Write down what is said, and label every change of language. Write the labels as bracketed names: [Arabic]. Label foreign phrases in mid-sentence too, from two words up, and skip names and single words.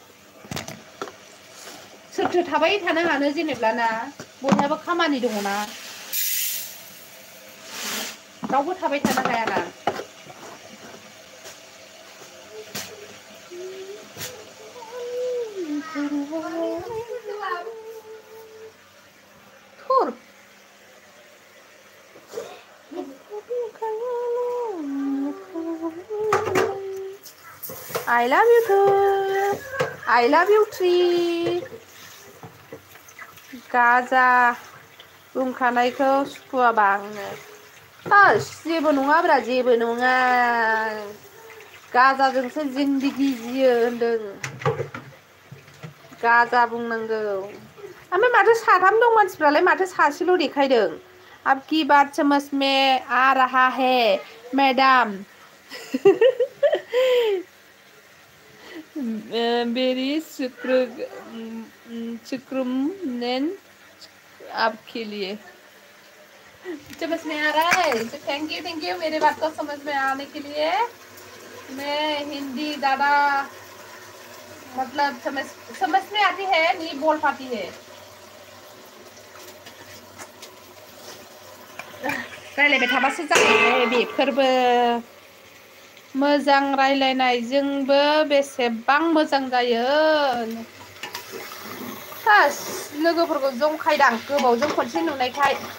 [Bodo] सोरथो थाबाय थानो हानो जेनेब्ला ना, बयहाबो खामानि दङ ना, रावबो थाबाय थानो हायाना। [English] थुर I love you too. I love you tree. [Bodo] गाजा बुंखानायखौ सुखुवाबा आङो। जेबो नङाब्रा, जेबो नङा। गाजाजोंसो जिन्दगी जियो होनदों। गाजा बुंनांगौ। ओमफ्राय माथो साथाम दं मानसिफ्रालाय, माथो सासेल' देखायदों? [Hindi] अब की बात समझ में आ रहा है मैडम। मेरी शुक्रमन आपके लिए। समझ में आ रहा है तो [English] thank you [Hindi] मेरे बात को समझ में आने के लिए। मैं हिंदी ज़्यादा मतलब समझ में आती है, नहीं बोल पाती है। [Bodo] रायलायबाय थाबासो जायो बेफोरबो। मोजां रायलायनायजोंबो बेसेबां मोजां जायो। हास लोगोफोरखौ जंखायदां गोबावजों खनसे नुनायखाय।